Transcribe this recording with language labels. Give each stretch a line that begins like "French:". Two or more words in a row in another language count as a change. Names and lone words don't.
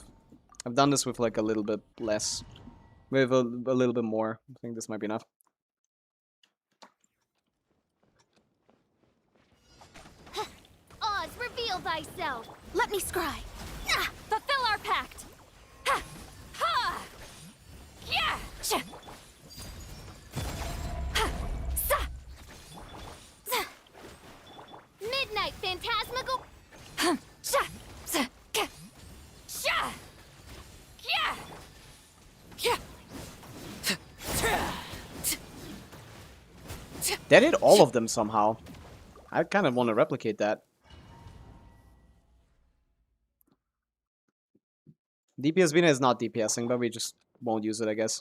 English: I've done this with like a little bit less. With a little bit more. I think this might be enough. Oz, reveal thyself. Let me scry. Fulfill our pact. Ha! Ha! Yeah! Ha! Sa! Sa! Midnight phantasmical. Sha! Sa! Ka! Sha! Yeah! Yeah! That hit all of them somehow. I kind of want to replicate that. DPS Vina is not DPSing, but we just won't use it, I guess.